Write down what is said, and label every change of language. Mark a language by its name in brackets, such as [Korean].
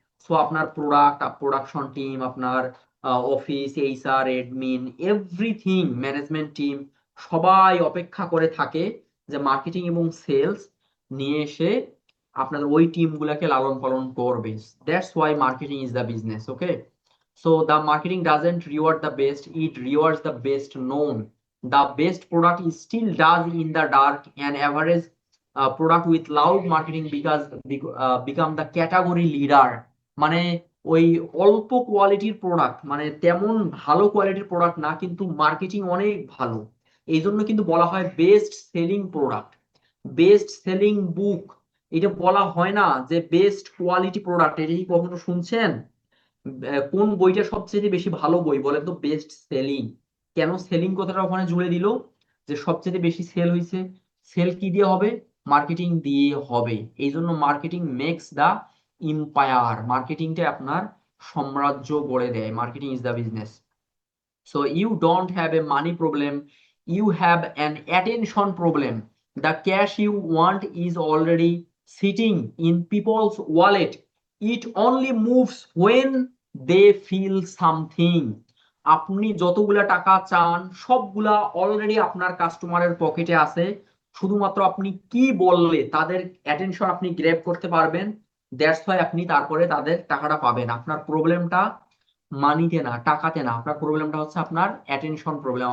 [Bangla] So আপনার product, production team, আপনার office, HR, admin, everything, management team, সবাই অপেক্ষা করে থাকে যে মার্কেটিং এবং সেলস নিয়ে এসে আপনাদের ওই টিম গুলাকে লালন পালন করবে। [English] That's why marketing is the business. Okay, so the marketing doesn't reward the best, it rewards the best known. The best product is still does in the dark, and average product with loud marketing because become the category leader। [Bangla] মানে ওই অল্প কোয়ালিটির product, মানে তেমন ভালো কোয়ালিটির product না, কিন্তু মার্কেটিং অনেক ভালো, এই জন্য কিন্তু বলা হয় best selling product, best selling বুক। এটা বলা হয় না যে বেস্ট কোয়ালিটি প্রোডাক্ট। এটা কি কখনো শুনছেন? কোন বইটা সবচেয়ে বেশি ভালো বই বলেন তো? Best selling. কেন সেলিং কথাটা ওখানে জুড়ে দিল? যে সবচেয়ে বেশি সেল হয়েছে। সেল কি দিয়ে হবে? মার্কেটিং দিয়ে হবে। এই জন্য [English] marketing makes the empire, [Bangla] মার্কেটিংটা আপনার সাম্রাজ্য গড়ে দেয়। [English] Marketing is the business. So you don't have a money problem, you have an attention problem. The cash you want is already sitting in people's wallet. It only moves when they feel something. [Bangla] আপনি যতগুলা টাকা চান সবগুলা already আপনার কাস্টমারের পকেটে আছে, শুধুমাত্র আপনি কি বললে তাদের অ্যাটেনশন আপনি গ্র্যাব করতে পারবেন, [English] that's why [Bangla] আপনি তারপরে তাদের টাকাটা পাবেন। আপনার প্রবলেমটা মানিতে না, টাকাতে না, আপনার প্রবলেমটা হচ্ছে আপনার অ্যাটেনশন প্রবলেম।